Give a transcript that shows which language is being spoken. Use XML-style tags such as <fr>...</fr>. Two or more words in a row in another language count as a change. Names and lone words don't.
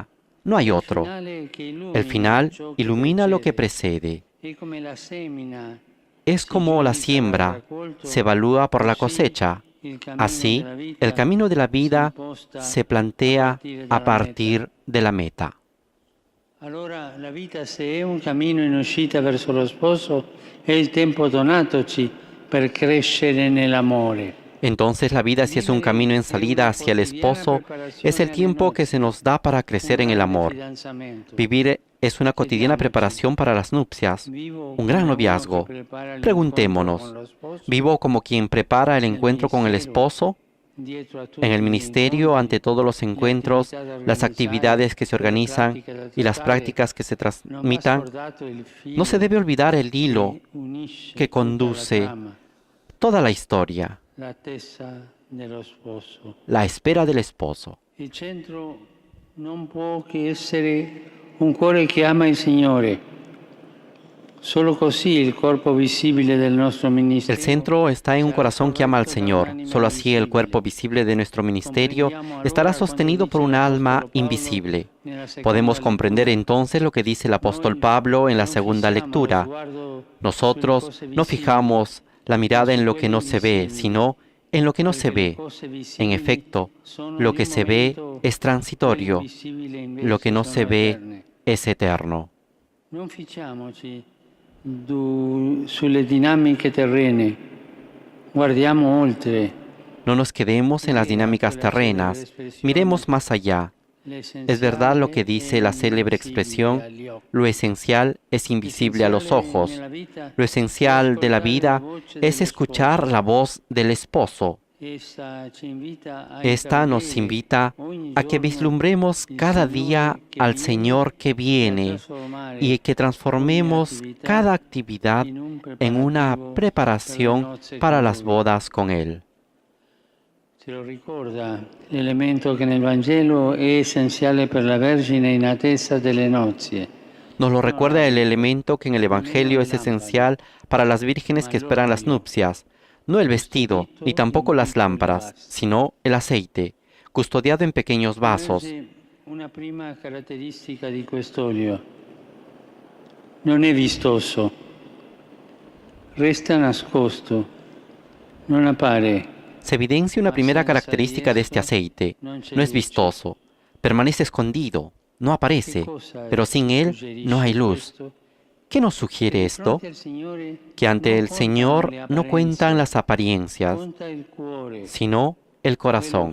<es>No hay otro. El final ilumina lo que precede. Es como la siembra, se evalúa por la cosecha. Así, el camino de la vida se plantea a partir de la meta.</es> <it>Allora la vita, se è un cammino in uscita verso lo sposo, è il tempo donatoci per crescere nell'amore.</it> <es>Entonces la vida, si es un camino en salida hacia el esposo, es el tiempo que se nos da para crecer en el amor. Vivir es una cotidiana preparación para las nupcias, un gran noviazgo. Preguntémonos, ¿vivo como quien prepara el encuentro con el esposo? En el ministerio, ante todos los encuentros, las actividades que se organizan y las prácticas que se transmitan, no se debe olvidar el hilo que conduce toda la historia, la espera del esposo.</es> <it>Il centro non può che essere un cuore che ama il Signore. Solo così il corpo visibile del nostro ministero.</it> <es>El centro está en un corazón que ama al Señor. Solo así el cuerpo visible de nuestro ministerio estará sostenido por un alma invisible. Podemos comprender entonces lo que dice el apóstol Pablo en la segunda lectura. Nosotros no fijamos la mirada en lo que no se ve, sino en lo que no se ve. En efecto, lo que se ve es transitorio, lo que no se ve es eterno.</es> <it>Non ficciamoci sulle dinamiche terrene, guardiamo oltre.</it> <es>No nos quedemos en las dinámicas terrenas, miremos más allá. Es verdad lo que dice la célebre expresión, lo esencial es invisible a los ojos. Lo esencial de la vida es escuchar la voz del esposo. Esta nos invita a que vislumbremos cada día al Señor que viene y que transformemos cada actividad en una preparación para las bodas con Él.</es> <it>Se lo ricorda l'elemento che nel Vangelo è essenziale per la Vergine in attesa delle nozze.</it> <es>Nos lo recuerda el elemento que en el Evangelio es esencial para las vírgenes que esperan las nupcias. No el vestido, ni tampoco las lámparas, sino el aceite, custodiado en pequeños vasos.</es> <it>Una prima caratteristica di quest'olio. Non è vistoso, resta nascosto, non appare.</it> <es>Se evidencia una primera característica de este aceite. No es vistoso, permanece escondido, no aparece, pero sin él no hay luz. ¿Qué nos sugiere esto? Que ante el Señor no cuentan las apariencias, sino el corazón.</es>